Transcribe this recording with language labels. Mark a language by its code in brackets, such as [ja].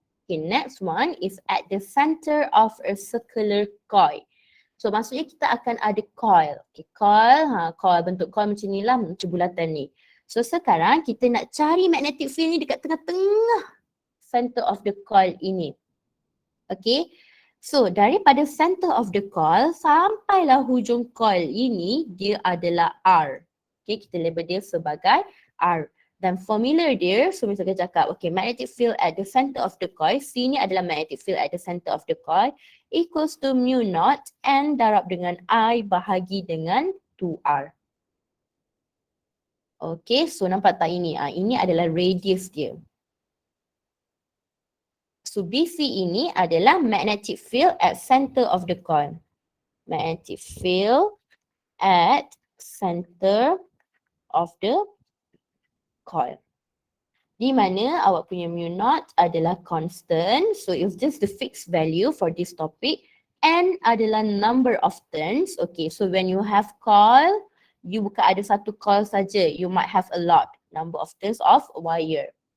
[en] Okay, next one is at the center of a circular coil. [ms] So maksudnya kita akan ada coil. Okay, coil bentuk coil macam ni lah, macam bulatan ni. So sekarang kita nak cari magnetic field ni dekat tengah-tengah [en] center of the coil [ms] ini. Okay, so daripada [en] center of the coil [ms] sampailah hujung coil ini dia adalah R. Okay, kita label dia sebagai R. Dan formula dia, so misalnya cakap, [en] okay, magnetic field at the center of the coil, [ms] C ni adalah [en] magnetic field at the center of the coil, equals to mu naught N [ms] darab dengan [en] I [ms] bahagi dengan [en] 2R. [ms] Okay, so nampak tak ini? Ini adalah radius dia. [en] So BC [ms] ini adalah [en] magnetic field at center of the coil. Magnetic field at center of the coil. [ms] Di mana awak punya mu naught adalah constant. [en] So it's just the fixed value for this topic. N adalah number of turns. Okay, so when you have coil, you [ms] bukan ada satu coil saja. [en] You might have a lot number of turns of wire.